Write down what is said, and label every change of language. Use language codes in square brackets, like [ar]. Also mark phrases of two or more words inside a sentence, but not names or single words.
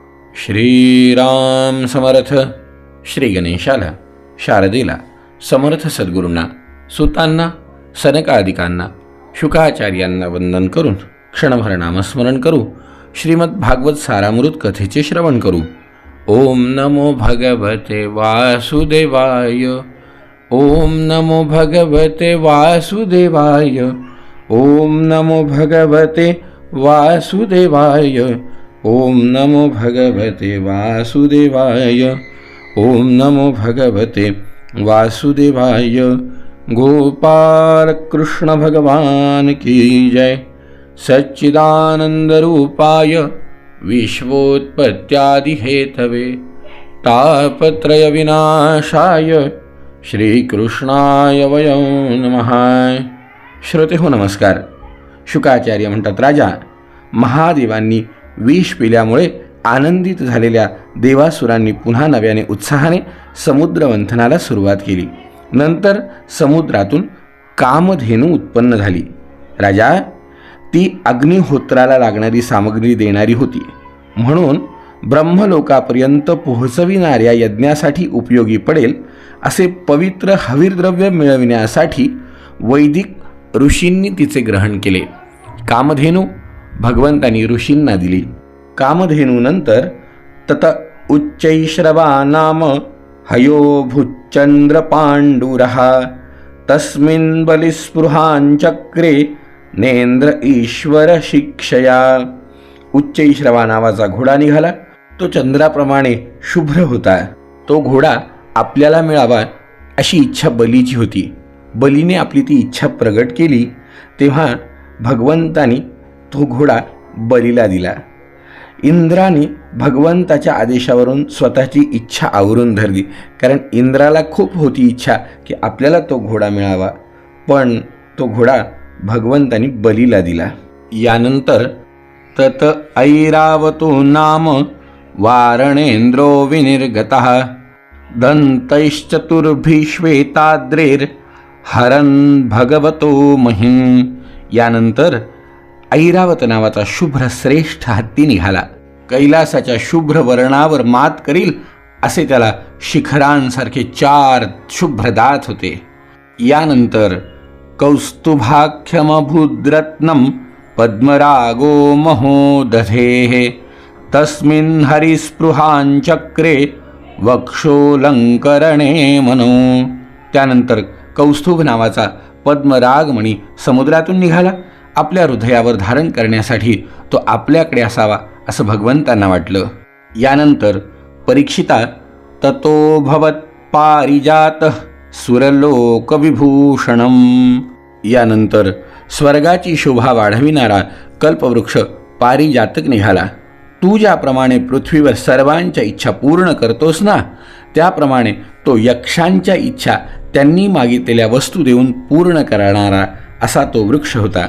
[mr] श्रीराम समर्थ. श्री गणेशाला, शारदेला, समर्थ सद्गुरूंना, सुतांना, सनकादिकांना, शुकाचार्यांना वंदन करून क्षणभर नामस्मरण करू. श्रीमद भागवत सारामृत कथेचे श्रवण करू. [sa] ओम नमो भगवते वासुदेवाय. ओम नमो भगवते वासुदेवाय. ओम नमो भगवते वासुदेवाय. ओम नमो भगवते वासुदेवाय. ओम नमो भगवते वासुदेवाय. [hi] गोपाल कृष्ण भगवान की जय. [sa] सच्चिदानंद रूपाय विश्वोत्पत्त्यादि हेतवे तापत्रय विनाशाय श्रीकृष्णाय वयं नमः. [mr] श्रोते हो नमस्कार. शुकाचार्य म्हणतात, राजा, महादेवांनी विष पिल्यामुळे आनंदित झालेल्या देवासुरांनी पुन्हा नव्याने उत्साहाने समुद्रमंथनाला सुरुवात केली. नंतर समुद्रातून कामधेनू उत्पन्न झाली. राजा, ती अग्निहोत्राला लागणारी सामग्री देणारी होती, म्हणून ब्रह्मलोकापर्यंत पोहोचविणाऱ्या यज्ञासाठी उपयोगी पडेल असे पवित्र हविर्द्रव्य मिळविण्यासाठी वैदिक ऋषींनी तिचे ग्रहण केले. कामधेनू भगवंतांनी ऋषींना दिली. [sa] कामधेनूनंतर तत उच्चैश्रवा नाम हयो भुच्चंद्र पांडुरः तस्मिन् बलिस्पृहांचक्रे नेंद्र ईश्वर शिक्षया. [mr] उच्चैश्रवा नावाचा घोडा निघाला. तो चंद्राप्रमाणे शुभ्र होता. तो घोडा आपल्याला मिळावा अशी इच्छा बलीची होती. बलीने आपली ती इच्छा प्रगट केली तेव्हा भगवंतानी तो घोडा बलीला दिला. इंद्राने भगवंताच्या आदेशावरून स्वतःची इच्छा आवरून धरली, कारण इंद्राला खूप होती इच्छा की आपल्याला तो घोडा मिळावा, पण तो घोडा भगवंतानी बलीला दिला. [sa] यानंतर तत ऐरावतो नाम वारणेंद्रो विनिर्गतः दंतैश्चतुर्भिश्वेताद्रेर हरन् भगवतो महिं. [mr] यानंतर ऐरावत नावाचा शुभ्र श्रेष्ठ हत्ती निघाला. कैलासाच्या शुभ्र वर्णावर मात करील असे त्याला शिखरांसारखे 4 शुभ्र दात होते. [sa] यानंतर कौस्तुभाख्यमभूद्रत्नं पद्मरागो महोदधेः तस्मिन् हरिस्पृहांचक्रे वक्षोलंकरणे मनो. [mr] त्यानंतर कौस्तुभ नावाचा पद्मरागमणी समुद्रातून निघाला. आपल्या हृदयावर धारण करण्यासाठी तो आपल्याकडे असावा असं भगवंतांना वाटलं. [sa] यानंतर परीक्षिता ततो भवत पारिजातः सुरलोकविभूषणम. [mr] यानंतर स्वर्गाची शोभा वाढविणारा कल्पवृक्ष पारिजातक निघाला. तू ज्याप्रमाणे पृथ्वीवर सर्वांच्या इच्छा पूर्ण करतोस ना, त्याप्रमाणे तो यक्षांच्या इच्छा त्यांनी मागितलेल्या वस्तू देऊन पूर्ण करणारा असा तो वृक्ष होता.